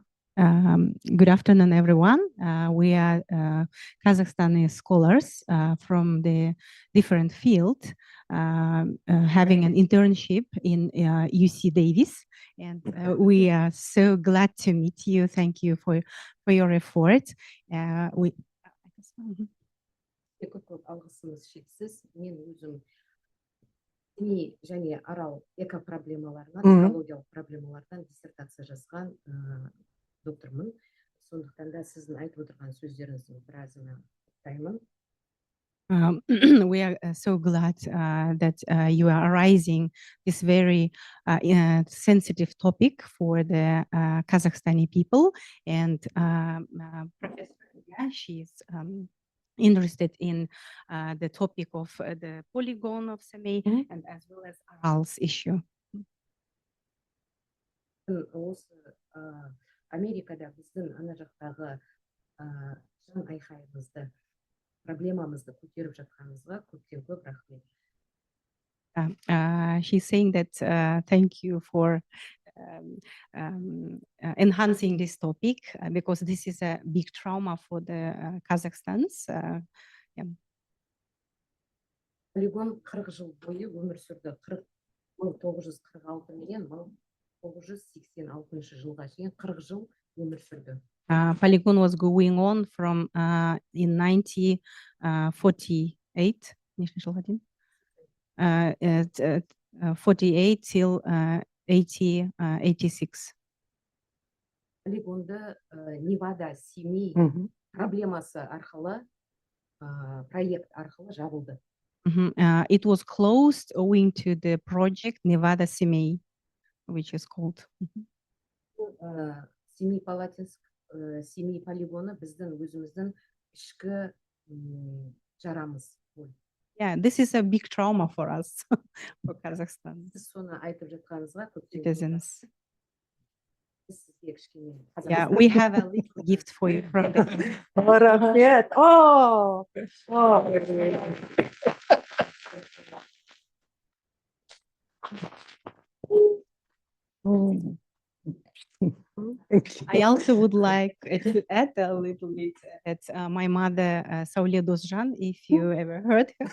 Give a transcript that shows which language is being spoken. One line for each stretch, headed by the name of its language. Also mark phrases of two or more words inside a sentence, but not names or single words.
English: Good afternoon, everyone. We are Kazakhstani scholars from the different field, having an internship in UC Davis, and we are so glad to meet you. Thank you for your effort.
Kazakh: көп алғысымыз шексіз. Мен өзім діни және арал экопроблемаларынан, экологиялық проблемалардан диссертация жазған доктормын. Сондықтан да сіздің айтып отырған сөздеріңіздің біразына құптаймын.
English: We are so glad that you are raising this very sensitive topic for the Kazakhstani people, and Professor, she's interested in the topic of the Polygon of Semey and as well as Aral's issue.
Kazakh: Осы Америкада біздің ана жақтағы жан айқайымызды, проблемамызды көтеріп жатқаныңызға көптен көп рахмет.
English: She's saying that thank you for enhancing this topic because this is a big trauma for the Kazakhstans.
Kazakh: Полигон 40 жыл бойы өмір сүрді. 1946 менен 1986 жылға шейін 40 жыл өмір сүрді.
English: Polygon was going on from in 1948 48 till 86.
Kazakh: Полигонды Невада, Семей проблемасы арқылы, проект арқылы жабылды.
English: It was closed owing to the project Nevada Semey, which is called.
Kazakh: Semipalatinsk Semey полигоны біздің өзіміздің ішкі жарамыз.
English: Yeah, this is a big trauma for us, for Kazakhstan. Citizens. Yeah, we have a little gift for you from the. Oh, I also would like to add a little bit at my mother, Saule Dozjan, if you ever heard her.